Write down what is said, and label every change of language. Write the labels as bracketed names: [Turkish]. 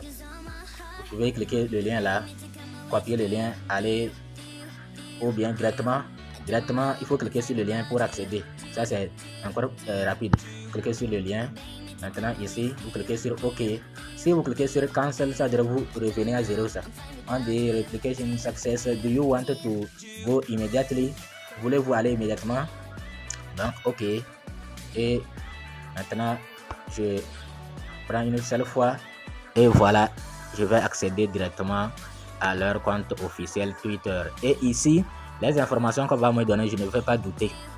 [French] Vous pouvez cliquer le lien là, copier le lien, aller ou bien directement, il faut cliquer sur le lien pour accéder. Ça, c'est encore rapide. Cliquez sur le lien. Maintenant, ici, vous cliquez sur OK. Si vous cliquez sur Cancel, ça devrait vous revenir à 0. Ça. On dit Replication Success. [English] Do you want to go immediately? [French] Voulez-vous aller immédiatement? Donc, OK. Et maintenant, je prends une seule fois. Et voilà, je vais accéder directement à leur compte officiel Twitter. Et ici, les informations qu'on va me donner, je ne vais pas douter.